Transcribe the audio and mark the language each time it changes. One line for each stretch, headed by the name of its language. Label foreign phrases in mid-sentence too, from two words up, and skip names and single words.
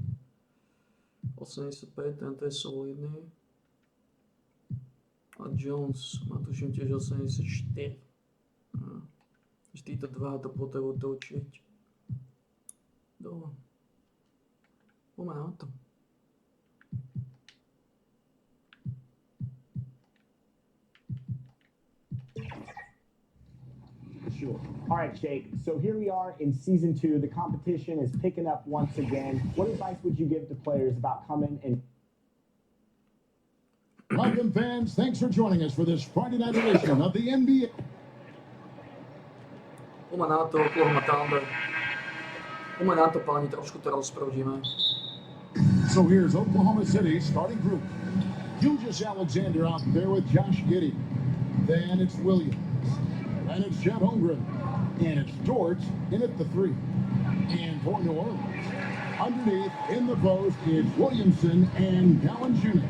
Slovak: 85, tento je solidný. A Jones má tuším tiež 84. Títo dva to potrebujú točiť. Dobre. Poďme na to.
English: Sure. All right, Jake. So here we are in season 2. The competition is picking up once again. What advice would you give to players about coming and... Welcome, fans. Thanks for joining us for this Friday night edition of the NBA.
Slovak: Poďme na to, Oklahoma Thunder. Poďme na to, páni, trošku to rozprúdime.
English: So here's Oklahoma City starting group. Julius Alexander out there with Josh Giddey. Then it's Williams. And it's Chet Holmgren. And it's George in at the 3. And for New Orleans, underneath in the post is Williamson and Valanciunas.